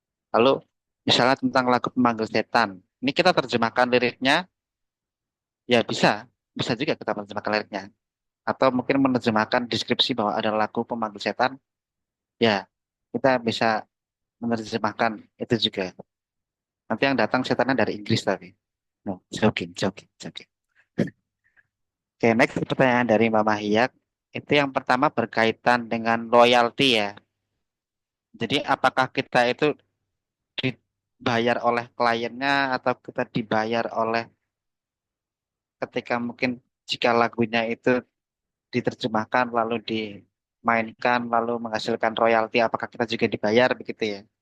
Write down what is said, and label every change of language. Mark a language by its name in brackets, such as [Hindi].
[Indonesian] Lalu, misalnya tentang lagu Pemanggil Setan. Ini kita terjemahkan liriknya, ya bisa juga kita menerjemahkan liriknya. Atau mungkin menerjemahkan deskripsi bahwa ada lagu Pemanggil Setan, ya kita bisa menerjemahkan itu juga. Nanti yang datang setannya dari Inggris tapi. [English] No, joking, joking, joking. [Indonesian] Oke, next pertanyaan dari Mbak Mahiyak. Itu yang pertama berkaitan dengan loyalty ya. Jadi apakah kita itu dibayar oleh kliennya atau kita dibayar oleh ketika mungkin jika lagunya itu diterjemahkan lalu dimainkan lalu menghasilkan royalti apakah kita juga dibayar begitu ya.